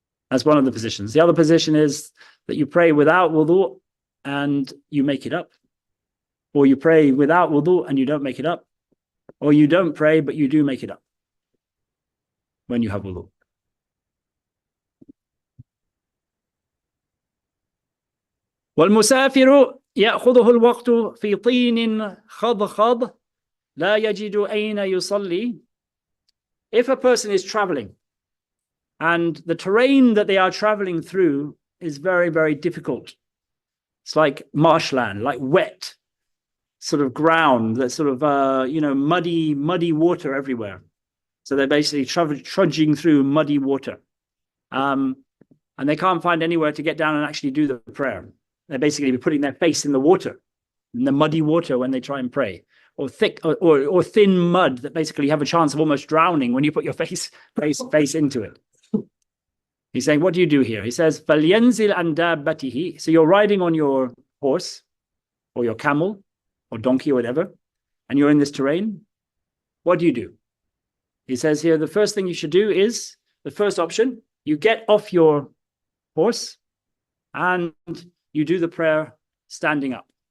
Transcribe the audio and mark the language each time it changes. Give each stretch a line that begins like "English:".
English: That's one of the positions. The other position is that you pray without wudu and you make it up. Or you pray without wudu and you don't make it up. Or you don't pray, but you do make it up when you have wudu.
Arabic: والمسافر يأخذه الوقت في طين خضخض لا يجد أين يصلي.
English: If a person is traveling and the terrain that they are traveling through is very, very difficult, it's like marshland, like wet sort of ground, that's sort of muddy water everywhere. So they're basically trudging through muddy water, and they can't find anywhere to get down and actually do the prayer. They're basically putting their face in the water, in the muddy water when they try and pray, or thick or thin mud that basically you have a chance of almost drowning when you put your face into it. He's saying, what do you do here? He says,
Arabic: فَلْيَنْزِلْ عَنْ دَابَّتِهِ.
English: So you're riding on your horse or your camel or donkey or whatever, and you're in this terrain. What do? He says here, the first thing you should do is, the first option, you get off your horse and you do the prayer standing up.